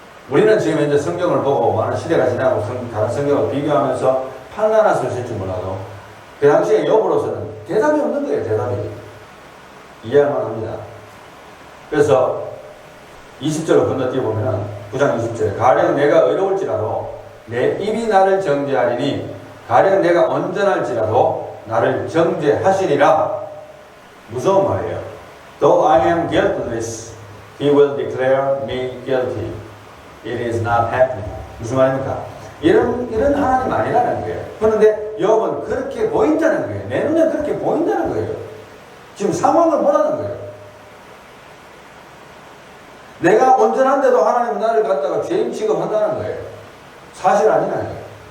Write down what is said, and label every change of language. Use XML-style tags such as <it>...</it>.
<ko>우리는 지금 현재 성경을 보고 많은 시대가 지나고 다른 성경을 비교하면서 판단할 수 있을지 몰라도 그 당시에 욥으로서는 대답이 없는 거예요. 대답이. 이해할 만합니다. 그래서 20절로 건너뛰어 보면 9장 20절에 가령 내가 의로울지라도 내 입이 나를 정죄하리니 가령 내가 온전할지라도 나를 정죄하시리라. 무서운 말이에요.</ko> <en>Though I am guiltless, he will declare me guilty. It is not happening. 무슨 말입니까?</en> <ko>이런 하나님 아니라는 거예요. 그런데 욥은 그렇게 보인다는 거예요. 내 눈에 그렇게 보인다는 거예요. 지금 상황을 보라는 거예요. 내가 온전한데도 하나님은 나를 갖다가 죄인 취급한다는 거예요. 사실 아니라는 거예요.</ko>